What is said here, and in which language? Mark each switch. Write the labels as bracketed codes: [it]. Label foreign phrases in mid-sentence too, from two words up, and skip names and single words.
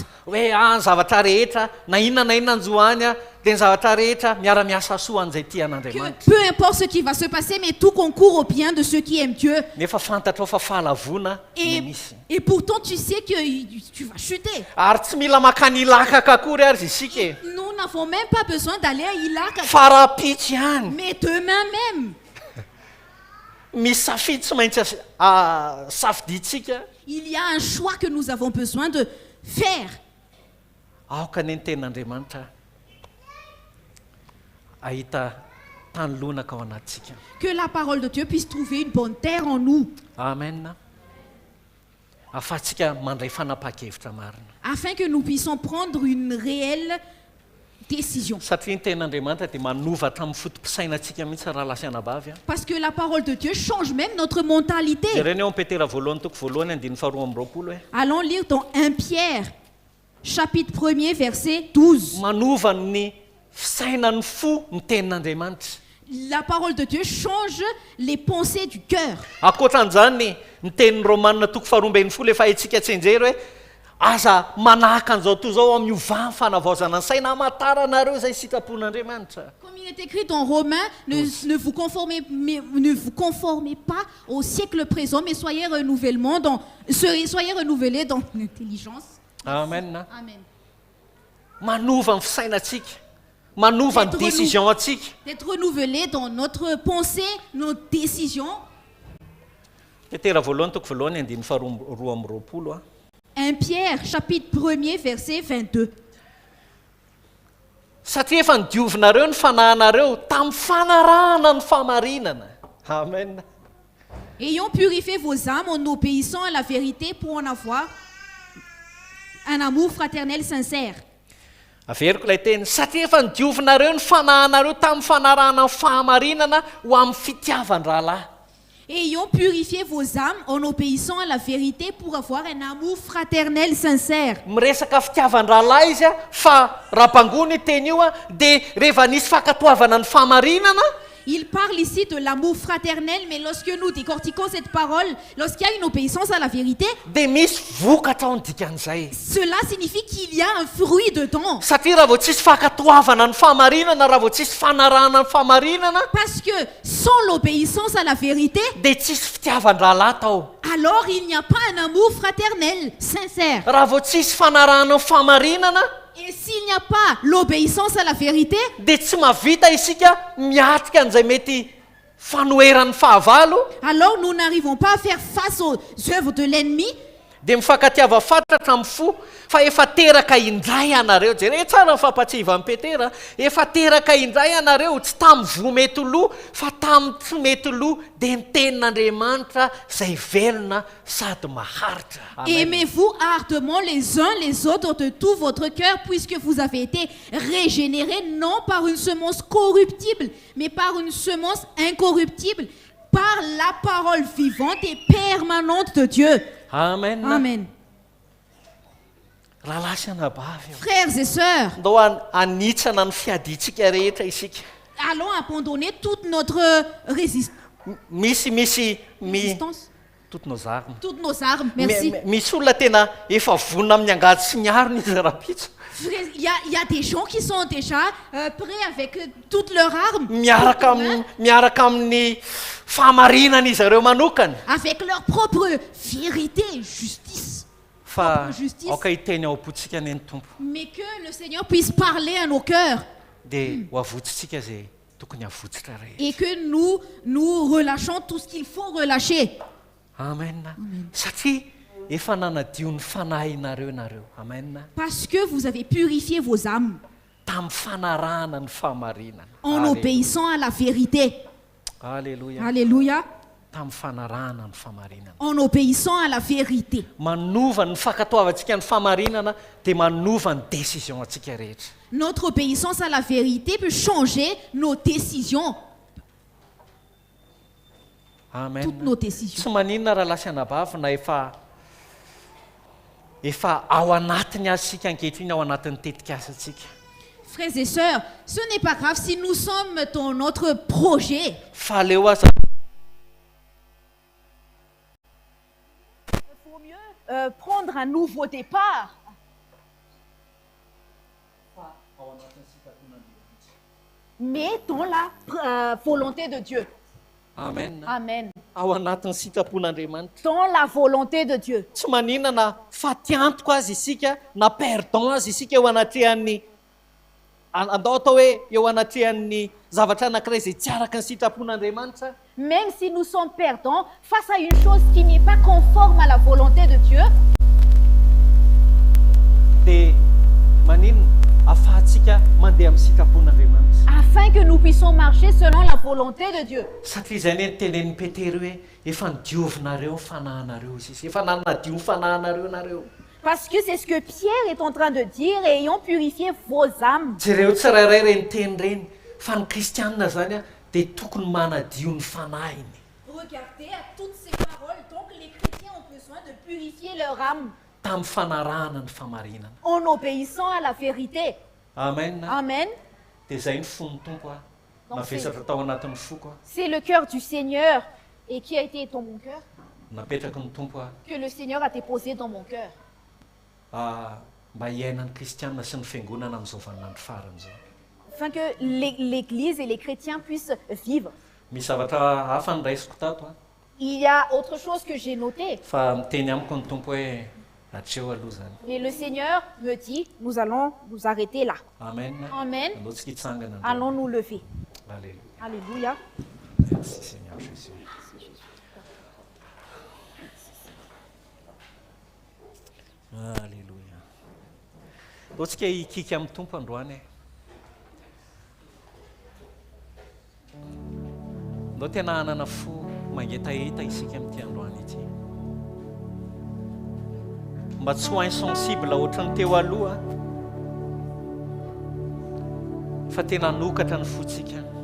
[mg] Hoe ny zavatra rehetra na inona anjoany a dia ny zavatra rehetra miara-miasa soa an'izay Que tian'Andriamanitra. [fr] peu importe ce qui va se passer, mais tout concourt au bien de ceux qui aiment Dieu. [mg] Nefa fantatrao fa fahalavona ny misy. [fr] Et pourtant, tu sais que tu vas chuter. [mg] Ary tsy mila makany Ilaka akory ary isika e. [fr] Nous n'avons même pas besoin d'aller à Ilaka. [mg] Fa raha pitsy ihany. [fr] Mais demain même, [mg] Misy safidy tsy maintsy safiditsika. [fr] il y a un choix que nous avons besoin de faire. [mg] Aoka ny tenin'Andriamanitra ahita tany lonaka ao anatsika. [fr] Que la parole de Dieu puisse trouver une bonne terre en nous, Amen. [mg] Ahafahantsika mandray fanapahan-kevitra marina. [fr] afin que nous puissions prendre une réelle décision. [mg] Satria ny tenin'Andriamanitra dia manovatra amin'ny fotom-pisainantsika mihitsy raha lasa anabavy. [fr] Parce que la parole de Dieu change même notre mentalité. [mg] Jereny eo amin'ny Petera voalohany toko voalohany andiny faharoa amby roapolo hoe [fr] Allons lire dans 1 Pierre, chapitre 1er, verset 12. [mg] manova ny fisainan'ny fo ny tenin'Andriamanitra. [fr] La parole de Dieu change les pensées du cœur. [mg] Ankoatran'izany ny tenin'ny Romanina toko faharoa amby folo efa haitsika tsy enjery hoe aza manahaka an'izao toy izao amin'ny ovany fanavaozana ny saina hamantaranareo izay sitrapon'Andriamanitra. [fr] Comme il est écrit dans Romains, ne vous conformez pas au siècle présent, mais soyez renouvelés dans l'intelligence. Amen. Amen. [mg] Manova ny fisainantsika, manova ny décision antsika. [fr] D'être renouvelés dans notre pensée, nos décisions. [mg] Petera voalohany toko voalohany andiny faharoa amby roapolo. [fr] 1 Pierre, chapitre 1er, verset 22. [mg] satria efa nidiovinareo ny fanahinareo tamin'ny fanarahana ny fahamarinana. Amen. [fr] Ayons purifié vos âmes en obéissant à la vérité pour en avoir un amour fraternel sincère. [mg] Averiko ilay teny, satria efa nidiovinareo ny fanahinareo tamin'ny fanarahana ny fahamarinana ho amin'ny fitiavan-drahalahy. [fr] Ayons purifié vos âmes en obéissant à la vérité pour avoir un amour fraternel sincère. [mg] Miresaka fitiavan-drahalahy izy a, fa raha mpangony teny io a, dia rehefa nisy fankatoavana ny fahamarinana, [fr] Il parle ici de l'amour fraternel, mais lorsque nous décortiquons cette parole, lorsqu'il y a une obéissance à la vérité, [mg] dia misy vokatra ao ny dikan'izay. [fr] cela signifie qu'il y a un fruit dedans. [mg] Satria raha vao tsisy fankatoavana ny fahamarinana, raha vao tsisy fanarahana ny fahamarinana, [fr] Parce que sans l'obéissance à la vérité, [mg] dia tsisy fitiavan-drahalahy tao. [fr] alors il n'y a pas un amour fraternel, sincère. [mg] Raha vao tsisy fanarahana ny fahamarinana, [fr] Et s'il n'y a pas l'obéissance à la vérité, [mg] dia tsy mahavita isika miatrika an'izay mety fanoheran'ny fahavalo, [fr] alors nous n'arrivons pas à faire face aux œuvres de l'ennemi. [mg] dia mifankatiava fatratra amin'ny fo fa efa teraka indray ianareo. Jereo tsara ny fampatsiva amin'ny Petera, efa teraka indray ianareo, tsy tamin'ny vo mety loha fa tamin'ny tsy mety loha, dia ny tenin'Andriamanitra izay velona sady maharitra. Amen. [fr] Aimez-vous ardemment les uns les autres de tout votre cœur, puisque vous avez été régénérés non par une semence corruptible, mais par une semence incorruptible, par la parole vivante et permanente de Dieu. Amen. Amen. [mg] Rahalahy sy anabavy, [fr] Frères et sœurs, [mg] ndao anitsana ny fiaditsika rehetra isika. [fr] allons abandonner toute notre résistance, toutes nos armes. toutes nos armes. Merci. [mg] Misy olona tena efa vonona amin'ny angady sy ny arony izy rapitso. [fr] Frères, il y a des gens qui sont déjà prêts avec toutes leurs armes, [mg] miaraka amin'ny fahamarinana izy ireo manokana. [fr] avec leur propre vérité et justice. [mg] Fa [fr] Propre justice. [mg] aoka hiteny ao am-potsika ny Tompo, [fr] Mais que le Seigneur puisse parler à nos cœurs [mg] dia ho avotsitsika izay tokony avotsitra rehetra. [fr] et que nous relâchons tout ce qu'il faut relâcher. Amen. [mg] Satria efa nanadio ny fanahinareo nareo. Amen. [fr] Parce que vous avez purifié vos âmes [mg] Tamin'ny fanarahana ny fahamarinana. [fr] en obéissant à la vérité. Alléluia. Alléluia. [mg] Tamin'ny fanarahana ny fahamarinana. [fr] En obéissant à la vérité. [mg] Manova ny fankatoavantsika ny fahamarinana dia manova ny décision antsika rehetra. [fr] Notre obéissance à la vérité peut changer nos décisions, Amen. toutes nos décisions. [mg] Tsy maninona raha lasy anabavy na efa ao anatiny azy sika ankehitriny, ao anatin'ny tetikasa atsika. [fr] Frères et sœurs, ce n'est pas grave si nous sommes dans notre projet. [mg] Fa aleo aza [fr] Il faut mieux prendre un nouveau départ. Mais dans la volonté de Dieu. Amen. Amen. [mg] Ao anatin'ny sitrapon'Andriamanitra. [fr] Dans la volonté de Dieu. [mg] Tsy maninona na fatiantoko azy isika, na perdon azy isika eo anatrehan'ny andao atao hoe eo anatrehan'ny zavatra anankiray izay tsy araka ny sitrapon'Andriamanitra. [fr] Même si nous sommes perdants face à une chose qui n'est pas conforme à la volonté de Dieu, [mg] Dia maninona afahantsika mandeha amin'ny sitrapon'Andriamanitra. [fr] afin que nous puissions marcher selon la volonté de Dieu. [mg] Satria izay ny tenen'ny Petera hoe efa nidiovinareo ny fanahinareo izy, efa nanadio ny fanahinareo nareo. [fr] Parce que c'est ce que Pierre est en train de dire, et ayons purifié vos âmes. [mg] Jereo tsirairay reny teny reny fa ny kristianina zany a dia tokony manadio ny fanahiny. [fr] Regardez à toutes ces paroles. Donc les chrétiens ont besoin de purifier leur âme [mg] Tamin'ny fanarahana ny fahamarinana. [fr] en obéissant à la vérité. Amen. Amen. [mg] Dia izay ny fon'ny Tompo a mavesatra tao anatin'ny foko a [fr] C'est le cœur du Seigneur et qui a été dans mon cœur, [mg] napetraka ny Tompo a [fr] que le Seigneur a déposé dans mon cœur. [mg] mba hiainan'ny kristianina sy ny fiangonana amin'izao vaninandro farany zao. [fr] Afin que l'Église et les chrétiens puissent vivre. [mg] Misy zavatra hafa ny raisiko tato a [fr] Il y a autre chose que j'ai noté. [mg] fa miteny amiko ny Tompo hoe hatreo aloha zany. [fr] Mais le Seigneur me dit, nous allons nous arrêter là. Amen. Amen. [mg] Andaotsika hitsangana andreo. [fr] Allons nous lever. Alléluia. Alléluia. Merci Seigneur Jésus. Alléluia. [mg] Andaotsika hikika amin'ny Tompo androany e. Ndao tena hanana fo mangetaheta isika amin'ity androany ity. Mba tsy ho insensible ohatrany teo aloha fa tena nokatra ny fotsika.